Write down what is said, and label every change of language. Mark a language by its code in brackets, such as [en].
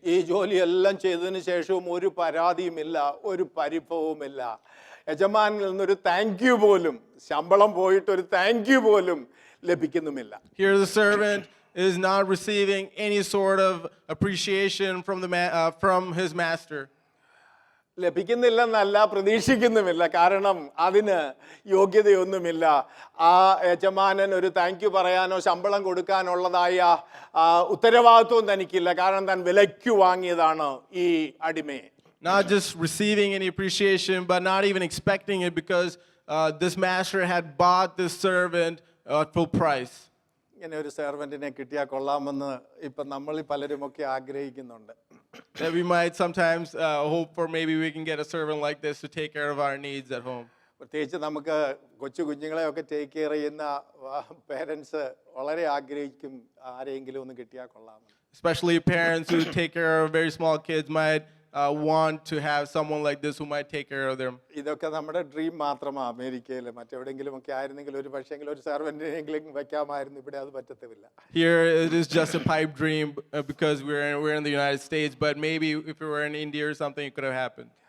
[ml] ഈ ജോലിയെല്ലാം ചെയ്തതിന് ശേഷവും ഒരു പരാതിയുമില്ല, ഒരു പരിഭവവുമില്ല. യജമാനിൽ നിന്നൊരു താങ്ക് യു പോലും, ശമ്പളം പോയിട്ട് ഒരു താങ്ക് യു പോലും ലഭിക്കുന്നുമില്ല. [en] Here the servant is not receiving any sort of appreciation from his master. [ml] ലഭിക്കുന്നില്ലെന്നല്ല, പ്രതീക്ഷിക്കുന്നുമില്ല. കാരണം അതിന് യോഗ്യതയൊന്നുമില്ല. ആ യജമാനൻ ഒരു താങ്ക് യു പറയാനോ ശമ്പളം കൊടുക്കാനുള്ളതായ ഉത്തരവാദിത്വം തനിക്കില്ല. കാരണം താൻ വിലയ്ക്ക് വാങ്ങിയതാണ് ഈ അടിമയെ. [en] Not just receiving any appreciation, but not even expecting it, because this master had bought this servant at full price. [ml] ഇങ്ങനെ ഒരു സെർവൻറ്റിനെ കിട്ടിയാൽ കൊള്ളാമെന്ന് ഇപ്പം നമ്മളിൽ പലരുമൊക്കെ ആഗ്രഹിക്കുന്നുണ്ട്. [en] That we might sometimes hope for, maybe we can get a servant like this to take care of our needs at home. [ml] പ്രത്യേകിച്ച് നമുക്ക് കൊച്ചു കുഞ്ഞുങ്ങളെയൊക്കെ ടേക്ക് കെയർ ചെയ്യുന്ന പേരൻസ് വളരെ ആഗ്രഹിക്കും ആരെങ്കിലും ഒന്ന് കിട്ടിയാൽ കൊള്ളാമെന്ന്. [en] Especially parents who take care of very small kids might want to have someone like this who might take care of them. [ml] ഇതൊക്കെ നമ്മുടെ ഡ്രീം മാത്രമാണ്. അമേരിക്കയിൽ മറ്റെവിടെയെങ്കിലും ഒക്കെ ആയിരുന്നെങ്കിൽ ഒരു പക്ഷേങ്കിൽ ഒരു സെർവൻറ്റിനെങ്കിലും വെക്കാമായിരുന്നു. ഇവിടെ അത് പറ്റത്തില്ല. [en] Here it is just a pipe dream because we're in the United States, but maybe if we were in India or something, it could have happened.